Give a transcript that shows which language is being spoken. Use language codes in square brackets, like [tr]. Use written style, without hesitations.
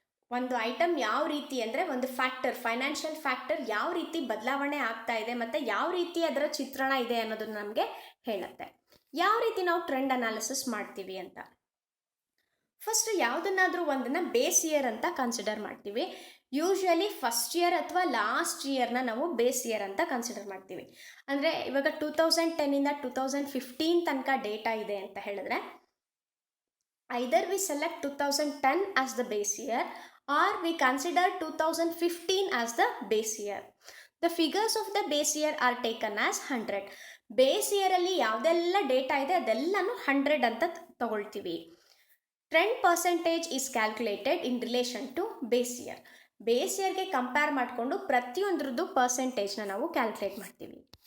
[kn] ಒಂದು ಐಟಮ್ ಯಾವ ರೀತಿ ಅಂದರೆ, ಒಂದು ಫ್ಯಾಕ್ಟರ್, ಫೈನಾನ್ಷಿಯಲ್ ಫ್ಯಾಕ್ಟರ್ ಯಾವ ರೀತಿ ಬದಲಾವಣೆ ಆಗ್ತಾ ಇದೆ ಮತ್ತು ಯಾವ ರೀತಿ ಅದರ ಚಿತ್ರಣ ಇದೆ ಅನ್ನೋದನ್ನು ನಮಗೆ ಹೇಳುತ್ತೆ. ಯಾವ ರೀತಿ ನಾವು ಟ್ರೆಂಡ್ ಅನಾಲಿಸಿಸ್ ಮಾಡ್ತೀವಿ ಅಂತ, ಫಸ್ಟ್ ಯಾವುದನ್ನಾದರೂ ಒಂದನ್ನು ಬೇಸ್ ಇಯರ್ ಅಂತ ಕನ್ಸಿಡರ್ ಮಾಡ್ತೀವಿ. ಯೂಶ್ವಲಿ ಫಸ್ಟ್ ಇಯರ್ ಅಥವಾ ಲಾಸ್ಟ್ ಇಯರ್ನ ನಾವು ಬೇಸ್ ಇಯರ್ ಅಂತ ಕನ್ಸಿಡರ್ ಮಾಡ್ತೀವಿ. ಅಂದರೆ ಇವಾಗ 2010ಇಂದ 2015 ತನಕ ಡೇಟಾ ಇದೆ ಅಂತ ಹೇಳಿದ್ರೆ, [en] either we select 2010 as the base year or we consider 2015 as the base year. The figures of the base year are taken as 100. [kn] Base ಇಯರಲ್ಲಿ ಯಾವುದೆಲ್ಲ ಡೇಟಾ ಇದೆ ಅದೆಲ್ಲನೂ 100 ಅಂತ ತಗೊಳ್ತೀವಿ. [en] Trend percentage is calculated in relation to base year. [kn] Base ಇಯರ್ಗೆ compare ಮಾಡಿಕೊಂಡು ಪ್ರತಿಯೊಂದ್ರದ್ದು ಪರ್ಸೆಂಟೇಜ್ನ ನಾವು calculate ಮಾಡ್ತೀವಿ.